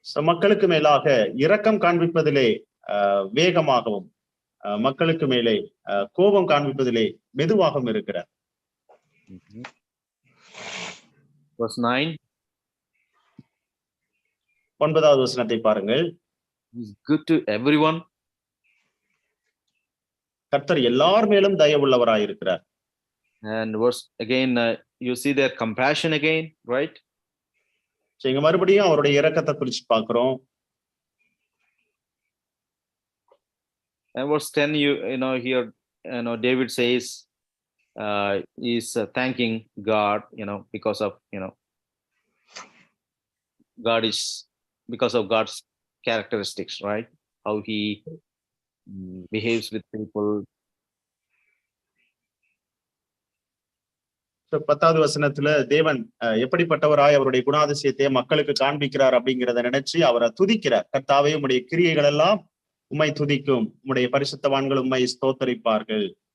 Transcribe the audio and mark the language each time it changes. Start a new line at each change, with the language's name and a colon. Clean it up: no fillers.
Tamil: மக்களுக்கு மேலாக இரக்கம் காண்பிப்பதிலே வேகமாகவும், மக்களுக்கு மேலே கோபம் காண்பிப்பதிலே மெதுவாகவும் இருக்கிறார்.
English: Verse 9.
Tamil: 9வது வசனத்தை பாருங்கள்.
English: Is good to everyone.
Tamil: கர்த்தர் எல்லார் மேலும் தயவுள்ளவராய் இருக்கிறார்.
English: And verse again, you see their compassion again, right?
Tamil: இங்க மறுபடியும் அவருடைய இரக்கத்தை குறித்து பார்க்கிறோம்.
English: And verse 10, you know here, David says, is thanking God, because of, God is, because of God's characteristics, right? How he behaves with people.
Tamil: 10வது வசனத்துல தேவன் எப்படிப்பட்டவராய் அவருடைய குணாதிசயத்தை மக்களுக்கு காண்பிக்கிறார் அப்படிங்கிறத நினைச்சு அவரை துதிக்கிறார். கர்த்தாவே, உம்முடைய கிரியைகள் எல்லாம் உம்மை துதிக்கும், உம்முடைய பரிசுத்தவான்கள் உம்மை ஸ்தோத்தரிப்பார்கள்.